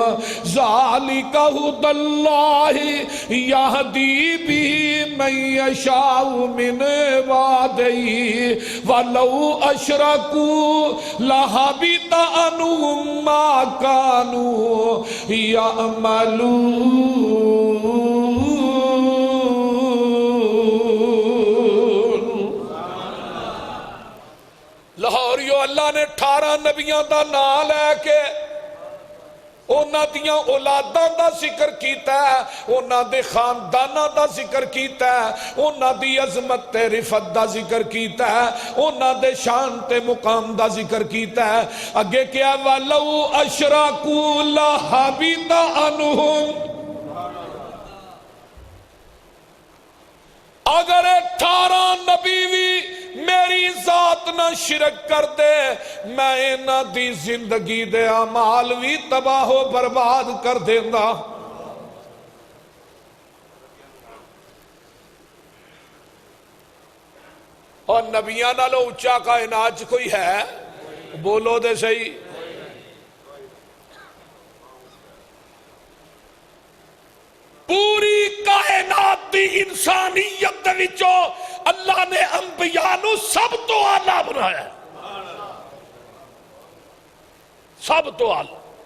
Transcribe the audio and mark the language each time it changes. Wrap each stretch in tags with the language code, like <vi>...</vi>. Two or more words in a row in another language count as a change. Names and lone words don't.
<ar>ذَلِكَ هُدَى اللَّهِ يَهْدِي بِهِ مَن يَشَاءُ مِنْ عِبَادِهِ وَلَوْ أَشْرَكُوا لَحَبِطَ عَنْهُم مَّا كَانُوا يَعْمَلُونَ۔</ar> <pa>اللہ نے 18 نبیوں دا نام لے کے اونا دیاں اولاداں دا ذکر کیتا ہے، اونا دے خاندانہ دا ذکر کیتا ہے، اونا دی عظمت تے رفت دا ذکر کیتا ہے، اونا دے شان تے مقام دا ذکر کیتا ہے۔ اگے کیا</pa> <ar>وَلَوْ أَشْرَكُوا لَحَبِطَ عَنْهُمْ،</ar> <pa>اگر 18 نبی بھی میری ذات نہ شرک کر دے، میں انہاں دی زندگی دے اعمال بھی تباہ و برباد کر دیندا۔ اور نبیاں نالوں اونچا کائنات کوئی ہے؟ بولو دے صحیح۔ پوری کائنات دی انسانیت دے وچوں اللہ نے انبیاء نو سب تو اعلیٰ بنایا ہے، سب تو اعلیٰ۔</pa>